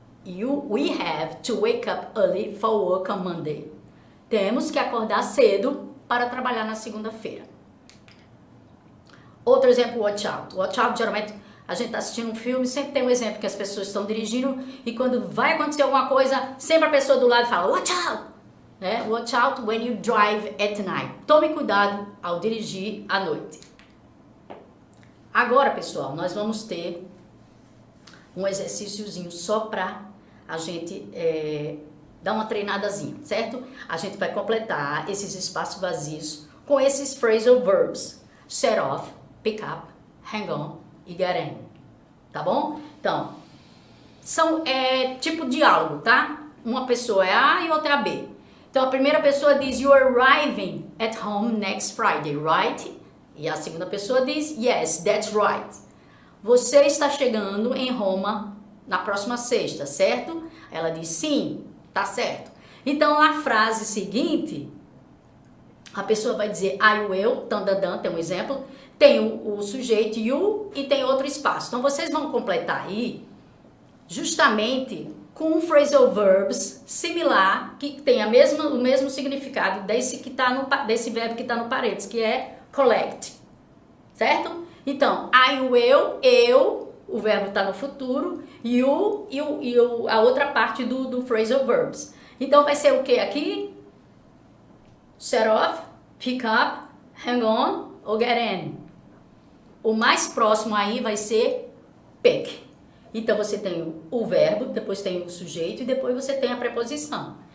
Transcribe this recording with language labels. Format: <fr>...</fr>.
<en>We have to wake up early for work on Monday.</en> <pt>Temos que acordar cedo para trabalhar na segunda-feira. Outro exemplo, watch out. Watch out, geralmente, a gente está assistindo um filme, sempre tem um exemplo que as pessoas estão dirigindo e quando vai acontecer alguma coisa, sempre a pessoa do lado fala, watch out!</pt> <en>Watch out when you drive at night.</en> <pt>Tome cuidado ao dirigir à noite. Agora, pessoal, nós vamos ter um exercíciozinho só para a gente dar uma treinadazinha, certo? A gente vai completar esses espaços vazios com esses phrasal verbs. Set off, pick up, hang on e get in. Tá bom? Então, são tipo diálogo, tá? Uma pessoa é A e outra é B. Então, a primeira pessoa diz,</pt> <en>you are arriving at home next Friday, right?</en> <pt>E a segunda pessoa diz,</pt> <en>yes, that's right.</en> <pt>Você está chegando em Roma na próxima sexta, certo? Ela diz, sim, tá certo. Então, na frase seguinte, a pessoa vai dizer, I will, tandadan, tem um exemplo, tem o sujeito you e tem outro espaço. Então, vocês vão completar aí, justamente com phrasal verbs similar, que tem o mesmo significado desse verbo que está no parênteses, que é collect, certo? Então, I will, eu, o verbo está no futuro, you, a outra parte do phrasal verbs. Então, vai ser o que aqui? Set off, pick up, hang on ou get in. O mais próximo aí vai ser pick. Então, você tem o verbo, depois tem o sujeito e depois você tem a preposição.</pt>